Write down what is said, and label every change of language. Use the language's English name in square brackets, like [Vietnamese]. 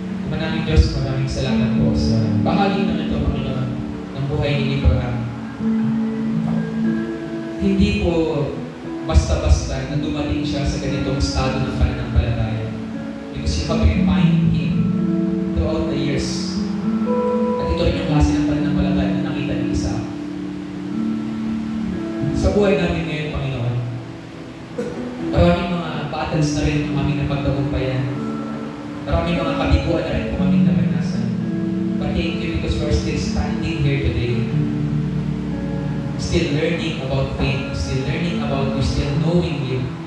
[Filipino] Maraming Diyos, maraming salamat po sa bahagi ng ito, Panginoon, ng buhay ni Abraham. Hindi po basta-basta na dumating siya sa ganitong estado ng pananampalataya. [English] Because you have refined him throughout the years. [Filipino] At ito rin yung klase ng pananampalataya na nakita ni Isaac. Sa buhay namin ngayon, Panginoon, maraming mga battles na rin ang aming napagtagumpayan. Maraming mga kabiguan na rin po aming naranasan. [English] But thank you because we're still standing here today. Still learning about faith, still learning about you, still knowing you.